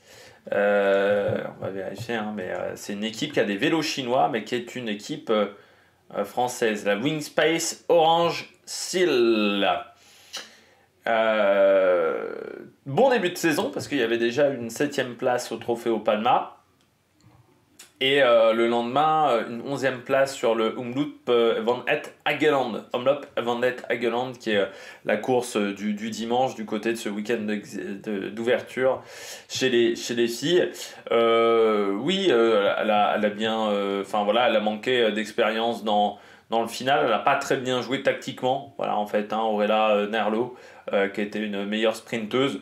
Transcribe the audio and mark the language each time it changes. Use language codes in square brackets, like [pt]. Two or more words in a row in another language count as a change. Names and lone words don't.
[fr] On va vérifier, hein, mais c'est une équipe qui a des vélos chinois, mais qui est une équipe française. La Wingspace Orange Seal. Bon début de saison, parce qu'il y avait déjà une 7ème place au Trophée au Palma. Et le lendemain, une 11e place sur le Omloop van het Hageland. Omloop van het Hageland, qui est la course du dimanche du côté de ce week-end d'ouverture chez les filles. Oui, elle a bien. Enfin voilà, elle a manqué d'expérience dans le final. Elle n'a pas très bien joué tactiquement. Voilà, en fait, hein, Orella Nerlo, qui était une meilleure sprinteuse.